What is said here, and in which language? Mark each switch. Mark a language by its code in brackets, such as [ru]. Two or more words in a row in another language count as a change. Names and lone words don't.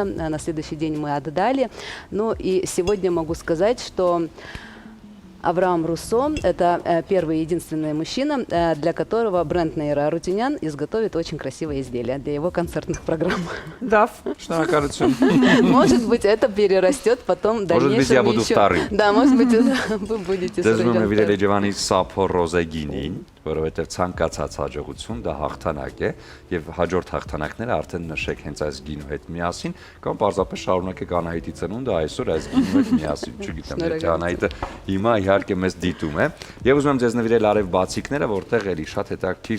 [ru] На следующий день мы отдали. Ну и сегодня могу сказать, что Авраам Руссо – это первый и единственный мужчина, для которого бренд Нейра Арутюнян изготовит очень красивое изделие для его концертных программ. Да, шնորհակալություն։ Может быть, это перерастет потом в дальнейшем. Может быть, я буду вторым. Да, может быть, вы будете [hy] Դες ում եմ Երևանի Սափո Ռոզեգինին, որովհետև ցանկացած հաջողություն դա հաղթանակ է, եւ հաջորդ հաղթանակները արդեն նշեք հենց այս գինու հետ միասին, կամ պարզապես շարունակեք Անահիտի ծնունդը այսօր այս գինու հետ միասին, չգիտեմ, եթե Անահիտը հիմա իհարկե մեզ դիտում է։ Եվ ուզում եմ ձեզ նվիրել արև բացիկները, որտեղ էլի շատ հետաքրքիր